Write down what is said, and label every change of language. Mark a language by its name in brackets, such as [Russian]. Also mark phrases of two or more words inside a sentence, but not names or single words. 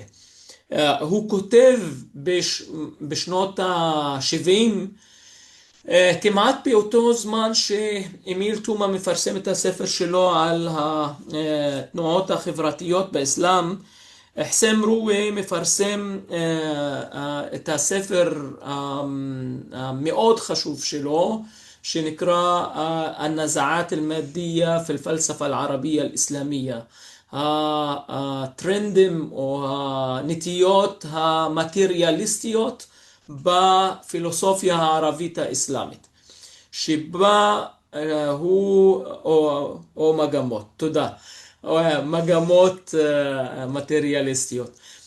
[Hebrew] הוא כותב בשנות ה-70, כמעט באותו זמן שאמיל תומא מפרסם את הספר שלו על התנועות החברתיות באסלאם, חסיין מרואה מפרסם את הספר המאוד חשוב שלו, שנקרא [Arabic] النزعات المادية في الفلسفة العربية الإسلامية. [Hebrew] הטרנדים או הנטיות המטריאליסטיות בפילוסופיה הערבית האסלאמית, שבה או מגמות, תודה, מגמות מטריאליסטיות,